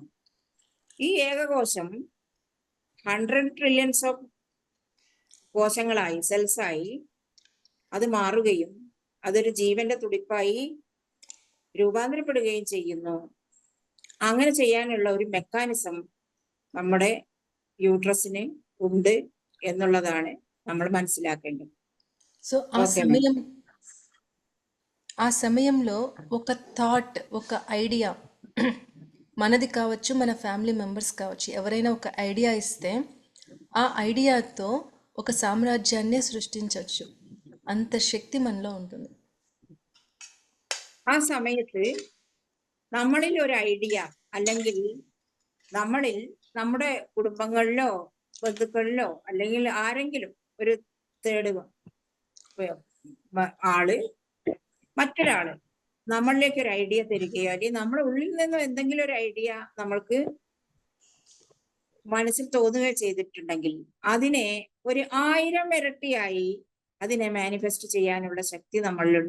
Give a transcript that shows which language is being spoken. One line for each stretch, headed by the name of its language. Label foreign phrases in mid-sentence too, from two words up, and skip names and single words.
Malayalam: ഈ ഏകകോശം 100
English: trillions of
Malayalam: കോശങ്ങളായി, സെൽസായി അത് മാറുകയും അതൊരു ജീവന്റെ തുടിപ്പായി രൂപാന്തരപ്പെടുകയും ചെയ്യുന്നു. അങ്ങനെ ചെയ്യാനുള്ള ഒരു മെക്കാനിസം നമ്മുടെ യൂട്രസിന് ഉണ്ട് എന്നുള്ളതാണ് നമ്മൾ മനസ്സിലാക്കേണ്ടത്.
Telugu: సో ఆ సమయంలో ఒక థాట్, ఒక ఐడియా మనది కావచ్చు, మన
English: family members
Telugu: కావచ్చు, ఎవరైనా ఒక ఐడియా ఇస్తే ఆ ఐడియాతో ఒక సామ్రాజ్యాన్ని సృష్టించవచ్చు. అంత శక్తి మనలో ఉంటుంది.
Malayalam: ആ സമയത്ത് നമ്മളിൽ ഒരു ഐഡിയ അല്ലെങ്കിൽ നമ്മളിൽ നമ്മുടെ കുടുംബങ്ങളിലോ ബന്ധുക്കളിലോ അല്ലെങ്കിൽ ആരെങ്കിലും ഒരു തേർഡ് ആള് മറ്റൊരാള് നമ്മളിലേക്ക് ഒരു ഐഡിയ തരികയോ അല്ലെങ്കിൽ നമ്മുടെ ഉള്ളിൽ നിന്നും എന്തെങ്കിലും ഒരു ഐഡിയ നമ്മൾക്ക് മനസ്സിൽ തോന്നുകയോ ചെയ്തിട്ടുണ്ടെങ്കിൽ അതിനെ ഒരു 1000 ഇരട്ടിയായി അതിനെ മാനിഫെസ്റ്റ് ചെയ്യാനുള്ള ശക്തി നമ്മളിലുണ്ട്.